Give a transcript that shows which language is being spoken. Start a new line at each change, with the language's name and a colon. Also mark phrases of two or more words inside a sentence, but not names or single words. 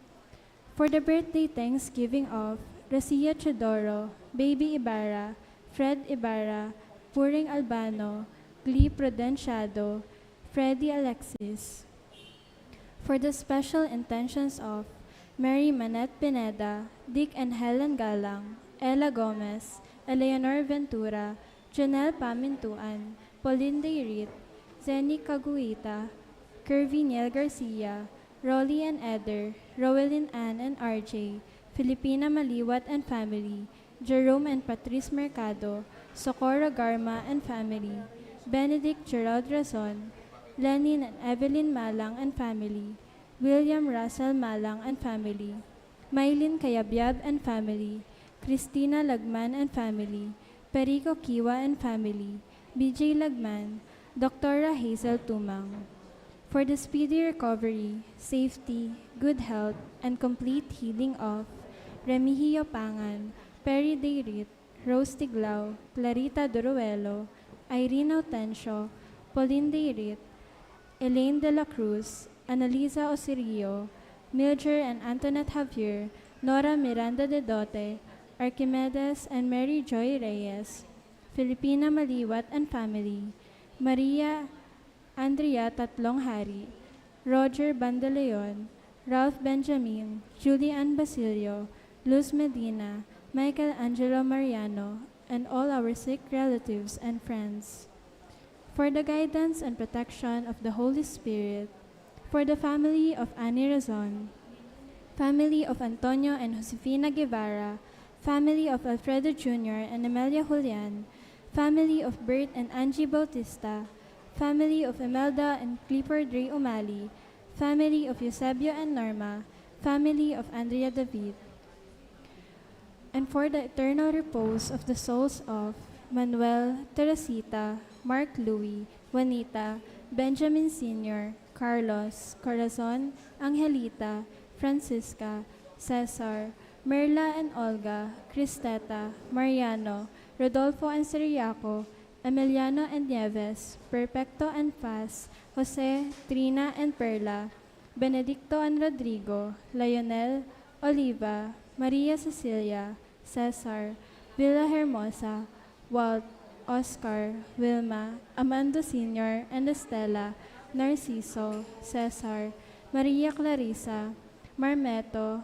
English: For the birthday thanksgiving of Rosia Chodoro, Baby Ibarra, Fred Ibarra, Puring Albano, Glee Prudenciado, Freddy Alexis. For the special intentions of Mary Manette Pineda, Dick and Helen Galang, Ella Gomez, Eleanor Ventura, Janelle Pamintuan, Pauline Deirit, Zenny Caguita, Curvy Niel Garcia, Rolly and Eder, Rowelyn Ann and RJ, Filipina Maliwat and family, Jerome and Patrice Mercado, Socorro Garma and family, Benedict Gerald Razon, Lenin and Evelyn Malang and family, William Russell Malang and family, Mylene Kayabyab and family, Christina Lagman and family, Perico Kiwa and family, BJ Lagman, Dr. Hazel Tumang. For the speedy recovery, safety, good health, and complete healing of Remigio Pangan, Perry Deirit, Rose Tiglao, Clarita Duruelo, Irene Autencio, Pauline Deirit, Elaine de la Cruz, Annalisa Osirio, Mildred and Antoinette Javier, Nora Miranda de Dote, Archimedes and Mary Joy Reyes, Filipina Maliwat and family, Maria Andrea Tatlong Hari, Roger Bandeleon, Ralph Benjamin, Julie Ann Basilio, Luz Medina, Michael Angelo Mariano, and all our sick relatives and friends. For the guidance and protection of the Holy Spirit, for the family of Annie Razon, family of Antonio and Josefina Guevara, family of Alfredo Jr. and Amelia Julian, family of Bert and Angie Bautista, family of Imelda and Clifford Ray Umali, family of Eusebio and Norma, family of Andrea David, and for the eternal repose of the souls of Manuel, Teresita, Mark Louis, Juanita, Benjamin Sr., Carlos, Corazon, Angelita, Francisca, Cesar, Merla and Olga, Cristeta, Mariano, Rodolfo and Siriaco, Emiliano and Nieves, Perfecto and Paz, Jose, Trina and Perla, Benedicto and Rodrigo, Lionel, Oliva, Maria Cecilia, Cesar, Villa Hermosa, Walt, Oscar, Wilma, Amando Sr. and Estela, Narciso, Cesar, Maria Clarissa, Marmeto,